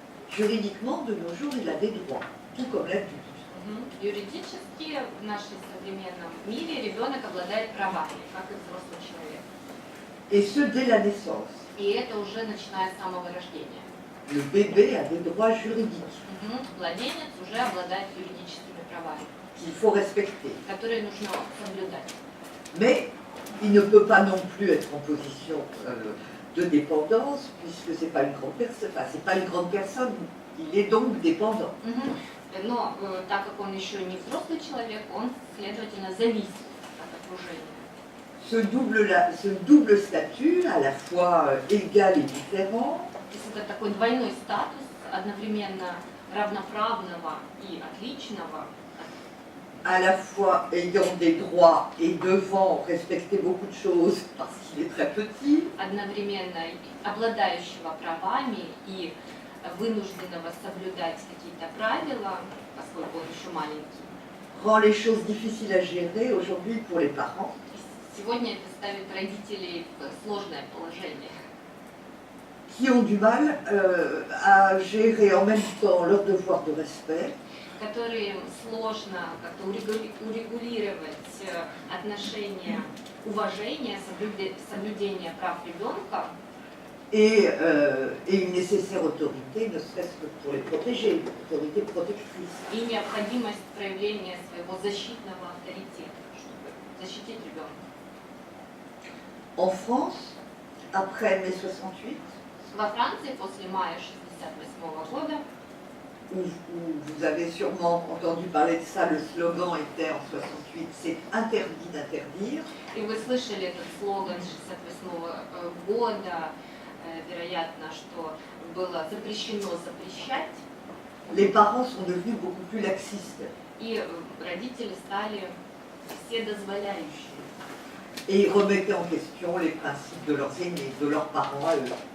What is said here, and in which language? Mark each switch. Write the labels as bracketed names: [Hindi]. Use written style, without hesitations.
[French] Juridiquement, de nos jours, il a des droits, tout comme l'adulte. [Russian] Юридически в нашем современном мире ребенок обладает правами, как и взрослый человек. [French] Et ce, dès la naissance. [Russian] И это уже начиная с самого рождения. [French] Le bébé a des droits juridiques [Russian] Младенец уже обладает юридическими правами, [French] qu'il faut respecter. [Russian] которые нужно соблюдать. [French] Mais il ne peut pas non plus être en position de dépendance, puisque c'est pas une grande personne. Enfin, c'est pas une grande personne, il est donc dépendant. [Russian] Но так как он еще не взрослый человек, он, следовательно, зависит от окружения. [French] Ce double statut, à la fois égal et différent, [Russian] То есть это такой двойной статус, одновременно равноправного и отличного, [French] à la fois ayant des droits et devant respecter beaucoup de choses parce qu'il est très petit, [Russian] одновременно обладающего правами и вынужденного соблюдать какие-то правила, поскольку он еще маленький. [French] rend les choses difficiles à gérer aujourd'hui pour les parents. [Russian] Сегодня это ставит родителей в сложное положение, [French] Qui ont du mal à gérer en même temps leur devoir de respect [Russian] которым сложно как-то урегулировать отношения уважения, соблюдения прав ребенка [French] et une nécessaire autorité, ne serait-ce que pour les protéger, une autorité protectrice. [Russian] и необходимость проявления своего защитного авторитета, чтобы защитить ребенка. [French] En France, après mai 68, [Russian] Во Франции после мая 1968 года, [French] où vous avez sûrement entendu parler de ça, le slogan était en 68, c'est interdit d'interdire. [Russian] и вы слышали этот слоган 1968 года, вероятно, что было запрещено запрещать, [French] Les parents sont devenus beaucoup plus laxistes [Russian] и родители стали вседозволяющими. [French] et remettaient en question les principes de leurs aînés, de leurs parents à eux.